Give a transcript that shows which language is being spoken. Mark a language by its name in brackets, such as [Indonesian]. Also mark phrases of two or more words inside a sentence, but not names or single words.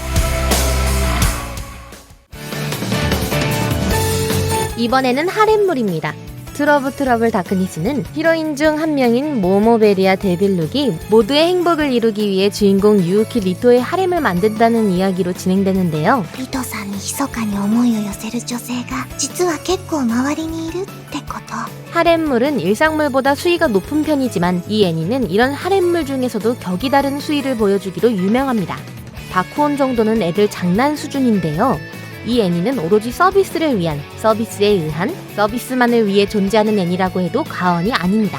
[Korean] 이번에는 하렘물입니다. 트러블 다크니스는 히로인 중 한 명인 모모베리아 데빌룩이 모두의 행복을 이루기 위해 주인공 유우키 리토의 하렘을 만든다는 이야기로 진행되는데요. [Japanese] リトさんに密かに思いを寄せる女性が実は結構周りにいるってこと。 [Korean] 하렘물은 일상물보다 수위가 높은 편이지만 이 애니는 이런 하렘물 중에서도 격이 다른 수위를 보여주기로 유명합니다. 바쿠온 정도는 애들 장난 수준인데요. 이 애니는 오로지 서비스를 위한, 서비스에 의한, 서비스만을 위해 존재하는 애니라고 해도 과언이 아닙니다.